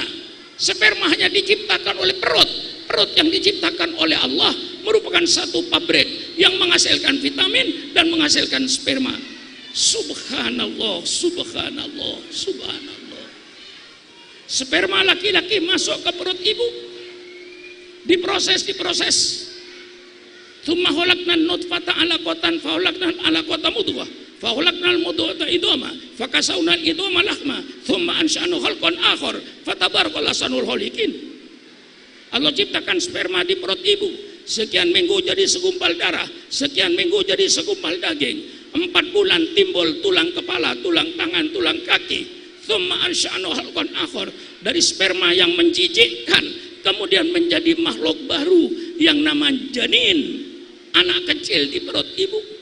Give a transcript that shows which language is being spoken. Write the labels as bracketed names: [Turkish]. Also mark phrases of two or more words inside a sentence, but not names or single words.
[Indonesian] Sperma hanya diciptakan oleh perut. Perut yang diciptakan oleh Allah merupakan satu pabrik yang menghasilkan vitamin dan menghasilkan sperma. [Arabic] سبحان الله، سبحان الله، سبحان الله. [Indonesian] Sperma laki-laki masuk ke perut ibu, diproses. [Arabic] ثم خلقنا النطفة علقة فخلقنا العلقة مضغة فخلقنا المضغة عظاما فكسونا العظام لحما ثم أنشأناه خلقا آخر فتبارك الله أحسن الخالقين. [Indonesian] Allah ciptakan sperma di perut ibu, sekian minggu jadi segumpal darah, sekian minggu jadi segumpal daging, 4 bulan timbul tulang kepala, tulang tangan, tulang kaki. [Arabic] ثم أنشأناه خلقا آخر, [Indonesian] dari sperma yang menjijikkan kemudian menjadi makhluk baru yang namanya janin, anak kecil di perut ibu.